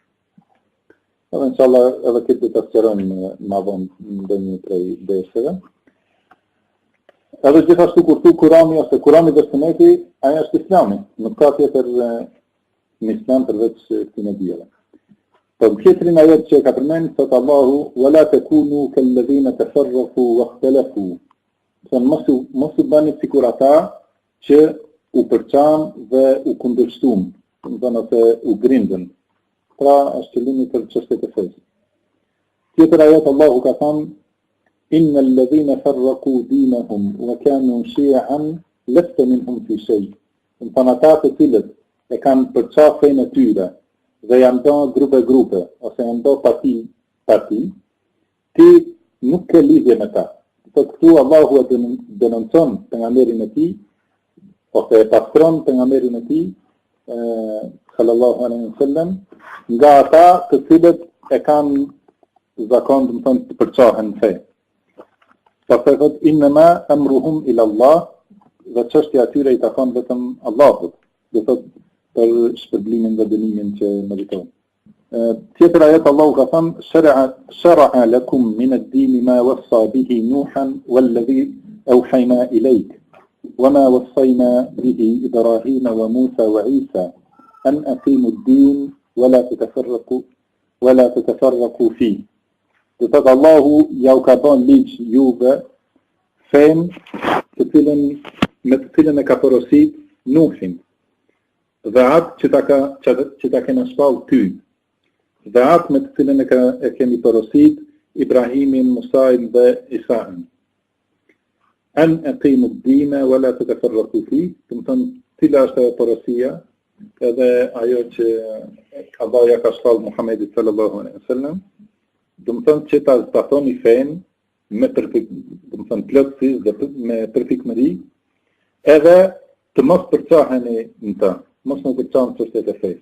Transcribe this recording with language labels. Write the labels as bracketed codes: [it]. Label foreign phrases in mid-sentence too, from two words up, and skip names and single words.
[sq] Edhe inshallah edhe këtë të sqarojmë më vonë në ndonjë prej derseve. Edhe gjithashtu kur thu Kur'ani ose Kur'ani dhe Suneti, ajo është Islami, nuk ka tjetër në Islam përveç këtij diellave. Po tjetrin ajet që ka përmend thot Allahu [ar] ولا تكونوا كالذين تفرقوا واختلفوا. [sq] Mos u bani sikur ata që u përçan dhe u kundërshtuan, do të thonë se u grindën. Pra është qëllimi për çështjet e fesë. Tjetër ajet Allahu ka thënë [ar] إن الذين فرقوا دينهم وكانوا شيعا لست منهم في شيء. [sq] Do të thonë ata të cilët e kanë përçarë fenë e tyre dhe janë bërë grupe, ose janë bërë parti, ti nuk ke lidhje me ta. Këtu Allahu e denoncon pejgamberin e tij, ose e pastron pejgamberin e tij, [ar] صلى الله عليه وسلم, [sq] nga ata të cilët e kanë zakon, do të thonë të përçahen në fe. Pastaj thot [ar] إنما أمرهم إلى الله, [sq] dhe çështja e tyre i takon vetëm Allahut. Do thotë për shpërblimin dhe dënimin që meritojnë. Tjetër ajet Allahu ka thënë [ar] شرع لكم من الدين ما وصى به نوحا والذي أوحينا إليك وما وصينا به إبراهيم وموسى وعيسى أن أقيموا الدين ولا تتفرقوا فيه. [sq] Do thotë Allahu ja u ka bën ligj juve fen me të cilën e ka porosit Nuhin dhe atë që ta kena shpall ty, dhe atë me të cilën e kemi porosit Ibrahimin, Musain dhe Isain. [ar] أن أقيموا الدين ولا تتفرقوا فيه, [sq] do të thonë cila është ajo porosia, edhe ajo që Allah ja ka shpall Muhammedit [ar] صلى الله عليه وسلم, [sq] do të thonë që ta thoni fen me plotësisht dhe me përfikëri, edhe të mos përçaheni në ta, mos më përçaheni çështjet e fesë.